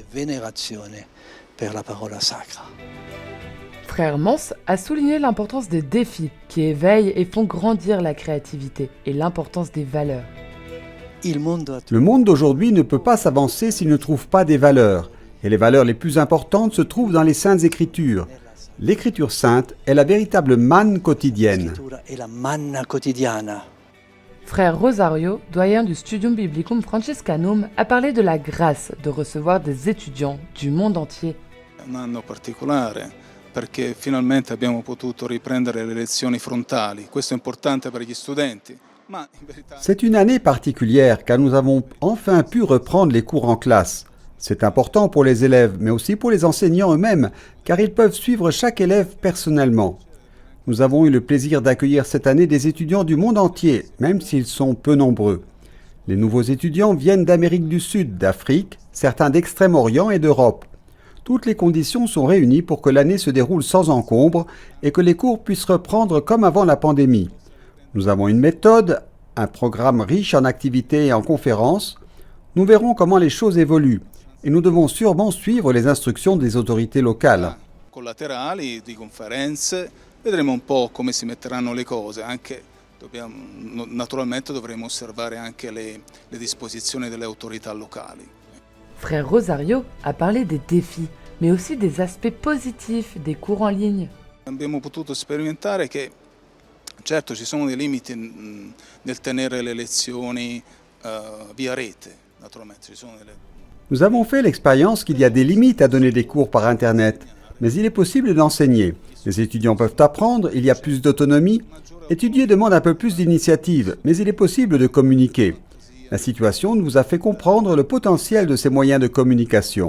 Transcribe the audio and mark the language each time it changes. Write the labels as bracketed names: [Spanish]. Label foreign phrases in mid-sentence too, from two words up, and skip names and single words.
[French] Frère Mans a souligné l'importance des défis qui éveillent et font grandir la créativité et l'importance des valeurs. Le monde d'aujourd'hui ne peut pas s'avancer s'il ne trouve pas des valeurs. Et les valeurs les plus importantes se trouvent dans les Saintes Écritures. L'Écriture sainte est la véritable manne quotidienne. [Italian] È la manna quotidiana. [French] Frère Rosario, doyen du Studium Biblicum Franciscanum, a parlé de la grâce de recevoir des étudiants du monde entier. [Italian] Un anno particolare perché finalmente abbiamo potuto riprendere le lezioni frontali. Questo è importante per gli studenti. Ma in verità [French] C'est une année particulière car nous avons enfin pu reprendre les cours en classe. C'est important pour les élèves, mais aussi pour les enseignants eux-mêmes, car ils peuvent suivre chaque élève personnellement. Nous avons eu le plaisir d'accueillir cette année des étudiants du monde entier, même s'ils sont peu nombreux. Les nouveaux étudiants viennent d'Amérique du Sud, d'Afrique, certains d'Extrême-Orient et d'Europe. Toutes les conditions sont réunies pour que l'année se déroule sans encombre et que les cours puissent reprendre comme avant la pandémie. Nous avons une méthode, un programme riche en activités et en conférences. Nous verrons comment les choses évoluent et nous devons sûrement suivre les instructions des autorités locales. [Italian] collaterali di conferenze, vedremo un po' come si metteranno le cose, naturalmente dovremo osservare anche le disposizioni delle autorità locali. [French] Frère Rosario a parlé des défis, mais aussi des aspects positifs des cours en ligne. [Italian] Abbiamo potuto sperimentare che certo ci sono dei limiti nel tenere le lezioni via rete, naturalmente ci sono delle... [French] Nous avons fait l'expérience qu'il y a des limites à donner des cours par Internet, mais il est possible d'enseigner. Les étudiants peuvent apprendre, il y a plus d'autonomie. Étudier demande un peu plus d'initiative, mais il est possible de communiquer. La situation nous a fait comprendre le potentiel de ces moyens de communication.